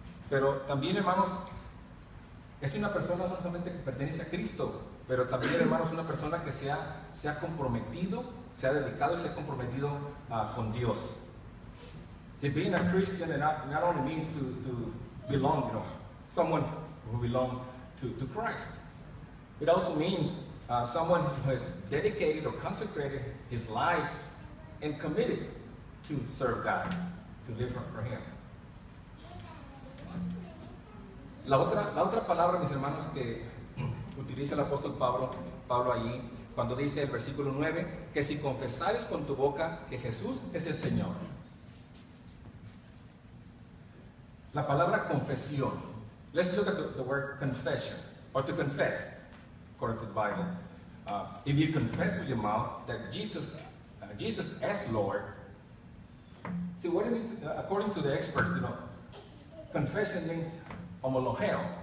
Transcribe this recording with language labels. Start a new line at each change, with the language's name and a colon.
Spanish: Pero también, hermanos, es una persona no solamente que pertenece a Cristo, pero también, hermanos, una persona que se ha comprometido, se ha dedicado y se ha comprometido con Dios.
English: See, being a Christian not only means to belong, someone who belongs to Christ. It also means someone who has dedicated or consecrated his life and committed to serve God, to live for Him.
Spanish: La otra palabra, mis hermanos, que utiliza el apóstol Pablo allí, cuando dice el versículo 9, que si confesares con tu boca que Jesús es el Señor. La palabra confesión.
English: Let's look at the word confession, or to confess, according to the Bible. If you confess with your mouth that Jesus as Lord, see what it means, according to the experts, confession means homologeo.